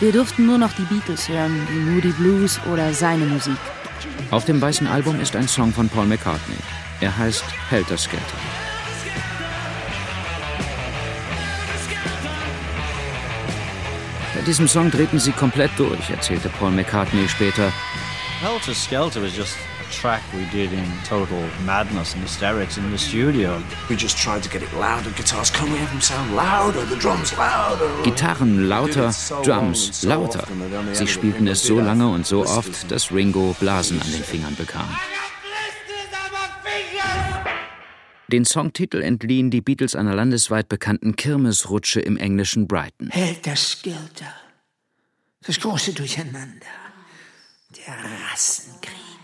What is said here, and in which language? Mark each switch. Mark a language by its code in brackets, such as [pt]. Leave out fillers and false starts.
[de] Wir durften nur noch die Beatles hören, wie Moody Blues oder seine Musik. Auf dem weißen Album ist ein Song von Paul McCartney. Er heißt Helter Skelter. Bei diesem Song drehten sie komplett durch, erzählte Paul McCartney später. [en] Helter Skelter was just a track we did in total madness and hysterics in the studio. We just tried to get it louder, guitars, can we have them sound louder, the drums louder. [de] Gitarren lauter, Drums lauter. Sie spielten es so lange und so oft, dass Ringo Blasen an den Fingern bekam. Den Songtitel entliehen die Beatles einer landesweit bekannten Kirmesrutsche im englischen Brighton. Helter Skelter, das große Durcheinander, der Rassenkrieg.